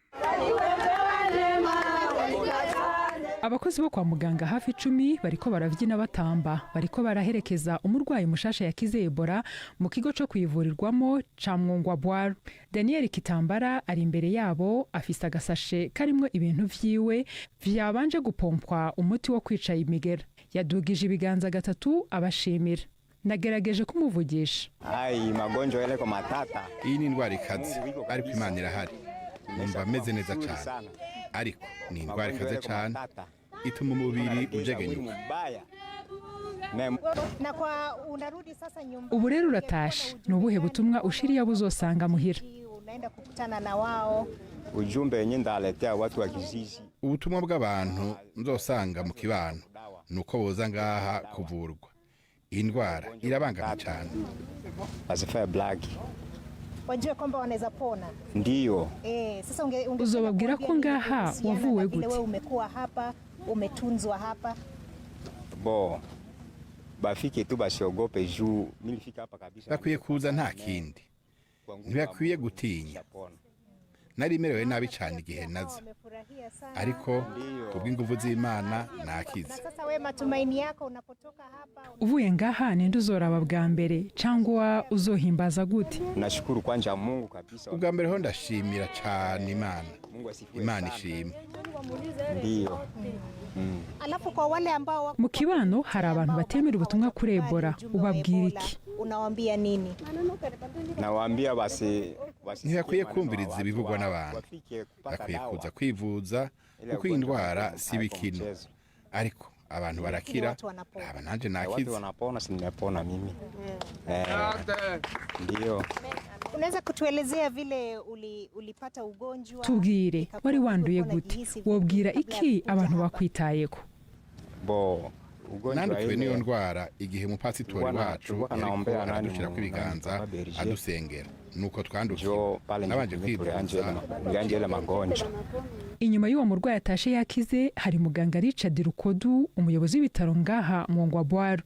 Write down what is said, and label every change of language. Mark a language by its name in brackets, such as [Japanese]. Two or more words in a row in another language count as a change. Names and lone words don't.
[Rundi] Abakozi bo kwa muganga hafi 10 bariko baravyina batamba, bariko baraherekeza umurwayi mushasha yakize Ebola mu kigo cyo kwivurirwamo ca Mwongwabwaru. Daniel Kitambara ari imbere yabo, afise agasashe karimwo ibintu vyiwe vyabanje gupompwa umuti wo kwica imigera. Yadugije ibiganza gatatu abashimira. Nagerageje kumuvugisha. [Swahili] Magonjwa yale kwa matata. [Rundi] Iyi ni indwara ikaze, ariko Imana irahari. Numva meze neza cyane. Ariko ni indwara ikaze cyane, ituma umubiri ujegenyuka. [Swahili] Na kwa unarudi sasa nyumbani. [Rundi] Ubu rero uratashe, nubuhe butumwa ushiriya buzosanga muhira? [Swahili] Unaenda kukutana na wao. Ujumbe yenye ndaletea watu wa kijiji. [Rundi] Ubutumwa bw'abantu nzosanga mu kibano nuko boza ngaha kuvurwa. Indwara irabangana cyane. [Swahili] Asifaya black. Wajue kwamba wanaweza pona. Ndiyo. Sasa [Rundi] uzobabwira ko ngaha wavuwe gute? [Swahili] Wewe umekuwa hapa, umetunzwa hapa. Bafike tu basiogope juu nilifika hapa kabisa. [Rundi] Bakwiye kuza nta kindi. Ntibakwiye gutinya. Nari merewe nabi cyane igihe naza. Ariko kubw'inguvu z'Imana nakize. [Swahili] Sasa wewe matumaini yako unapotoka hapa. [Rundi] Uvuye ngaha ninde uzoraba bwa mbere cyangwa uzohimbaza gute? [Swahili] Nashukuru kwanja Mungu kabisa. [Rundi] Ubwa mbere ho ndashimira cyane Imana. Imana ishimwe. [Swahili] Ndiyo. Alafu kwa wale ambao [Rundi] mu kibano hari abantu batemera ubutumwa kuri Ebola, ubabwira iki? [Swahili] Unawaambia nini? Nawaambia basi [Rundi] ntibakwiye kumviriza ibivugwa n'abantu. Bakwiye kuza kwivuza kuko indwara si bikino. Ariko abantu barakira, aba nanje nakize. [Swahili] Watu wanapona, si nimepona mimi. Ndiyo. Unaweza kutuelezea vile ulipata ugonjwa? [Rundi] Tubwire, wari wanduye gute? Wobwira iki abantu bakwitayeko? Nandukiwe niyo ndwara igihe umupasitori wacu yariko aradushira ku biganza adusengera, nuko twandukiwe nabanje kwivuza. Inyuma y'uwo murwayi atashe yakize hari muganga Richard Rukodu, umuyobozi w'ibitaro ngaha Mwongwabwaru.